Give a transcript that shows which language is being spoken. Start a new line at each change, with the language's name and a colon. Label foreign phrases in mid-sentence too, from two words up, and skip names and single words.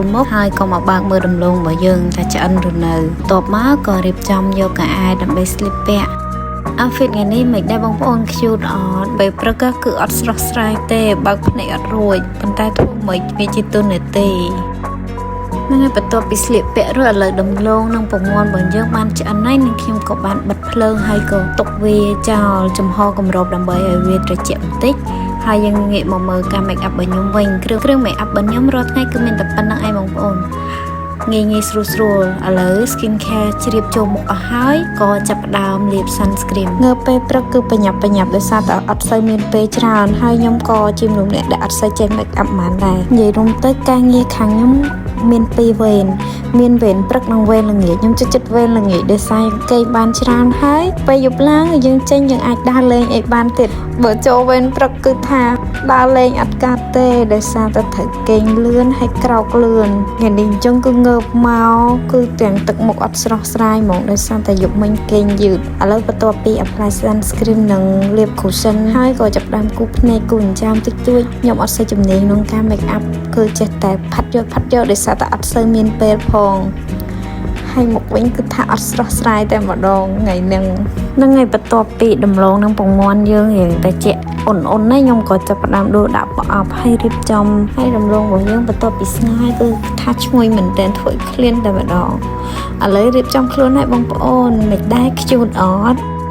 Khmer: មុខហើយក៏មកបើកមើលដំឡូងរបស់យើងថាឆ្អិនឬនៅបន្ទាប់មកក៏រៀបចំយកកៅអៅដើម្បីស្លៀកពាក់ outfit ថ្ងៃនេះមិនដែរបងប្អូន cute អត់ពេលព្រឹកគឺអត់ស្រស់ស្រាយទេបើកភ្នែកអត់រួចប៉ុន្តែធ្វើមិនវាជាទូនាទីនឹងហើយបន្ទាប់ពីស្លៀកពាក់រួចឥឡូវដំឡូងនិងពងមាន់របស់យើងបានឆ្អិនហើយនឹងខ្ញុំក៏បានបិទភ្លើងហើយក៏ទុកវាចោ លចំហគម្របដើម្បីឲ្យវាត្រជាក់បន្តិចហើយយើងងាកមកមើលការ
English: make up
Khmer: របស់ខ្ញុំវិញគ្រឿង
English: make up
Khmer: របស់ខ្ញុំរាល់ថ្ងៃគឺមានតែប៉ុណ្្នឹងឯងបងប្អូនងាយស្រួលឥឡូវ
English: skin care
Khmer: ជ្រាបចូលមុខអស់ហើយក៏ចាប់ផ្ដើមលាប sunscreen ងើបពេលព្រឹកគឺបញ្ញាប់ដោយសារតែអត់សូវមានពេលច្រើនហើយខ្ញុំក៏ជាមនុស្សដែលអត់សូវចេះ
English: make up
Khmer: ប៉ុន្មានដែរនិយាយរួមទៅការងារខាងខ្ញុំមាន2វេន មានវេនព្រឹកនិងវេនល្ងាចខ្ញុំចិត្តវេនល្ងាចដោយសារគេបានច្រើនហើយពេលយប់ឡើងយើងចេញយើងអាចដើរលេងអីបានទៀតបើចូលវេនព្រឹកគឺថាដើរលេងអត់កើតទេដោយសារតែត្រូវគេង លឿនហើយក្រោកលឿនថ្ងៃនេះអញ្ចឹងគឺងើបមកគឺទាំងទឹកមុខអត់ស្រស់ស្រាយហ្មងដោយសារតែយប់មិញគេងយឺតឥឡូវបន្ទាប់ពី
English: apply sunscreen
Khmer: និងលា ប cushion ហើយក៏ចាប់ផ្ដើមគូសភ្នែកគូសអញ្ចាមតិចតួចខ្ញុំអត់សូវជំនាញក្នុងការ
English: make up
Khmer: គឺចេះតែផាត់យកដោយសារតែអត់សូវមានពេលផងហើយមុខវិញគឺថាអត់ស្រស់ស្រាយតែម្ដងថ្ងៃហ្នឹងហើយបន្ទាប់ពីដំឡូងនិងពងមាន់យើងរៀងតែជាអ៊ុនណាខ្ញុំក៏ចាប់ផ្ដើមដួសដាក់ប្រអប់ហើយរៀបចំហើយដំឡូងរបស់យើងបន្ទាប់ពីស្ងោរគឺថាឈ្ងុយមែនទែនធ្វើឲ្យឃ្លានតែម្ដងឥឡូវរៀបចំខ្លួនឲ្យបងប្អូនមិនដែរខ្ជូតអត់